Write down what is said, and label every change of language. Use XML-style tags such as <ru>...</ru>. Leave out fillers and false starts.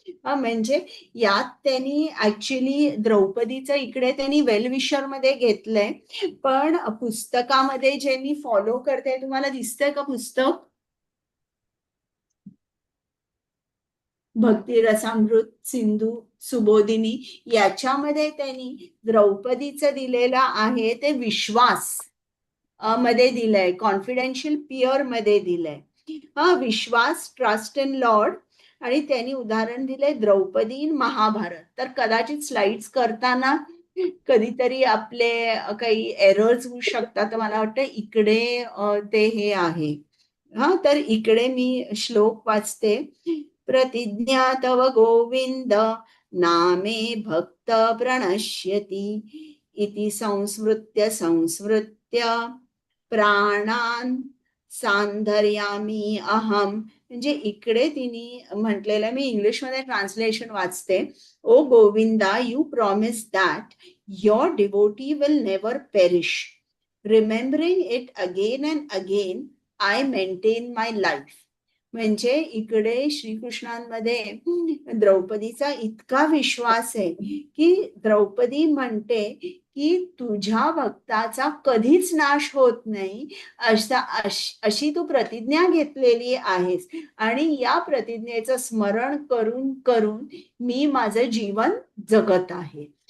<mr>म्हणजे यात त्यांनी ऍक्च्युली द्रौपदीचं इकडे त्यांनी वेलविशर मध्ये घेतलंय, पण पुस्तकामध्ये जे मी फॉलो करते, तुम्हाला दिसतंय का पुस्तक, भक्ती रसामृत सिंधू सुबोधिनी, याच्यामध्ये त्यांनी द्रौपदीचं दिलेलं आहे ते विश्वास मध्ये दिलंय, कॉन्फिडेन्शियल पियर मध्ये दिलंय.</mr> <en>विश्वास, trust in Lord.</en> <mr>आणि त्यांनी उदाहरण दिलंय द्रौपदी इन महाभारत. तर कदाचित स्लाइड्स करताना कधीतरी आपले काही एरर्स होऊ शकतात. मला वाटतं इकडे ते हे आहे. तर इकडे मी श्लोक वाचते.</mr> <sa>प्रतिज्ञा तव गोविंद नामे भक्त प्रणश्यति इति संस्मृत्य संस्मृत्य प्राणान सांधर्यामी अहम.</sa> <mr>म्हणजे इकडे तिने म्हटलेलं, मी इंग्लिश मध्ये ट्रान्सलेशन वाचते.</mr> <en>O Govinda, you promise that your devotee will never perish. Remembering it again and again I maintain my life.</en> <mr>म्हणजे इकडे श्रीकृष्णांमध्ये द्रौपदीचा इतका विश्वास आहे की द्रौपदी म्हणते की तुझ्या भक्ताचा कधीच नाश होत नाही, अशी तू प्रतिज्ञा घेतलेली आहेस आणि या प्रतिज्ञेचं स्मरण करून करून मी माझं जीवन जगत आहे.</mr>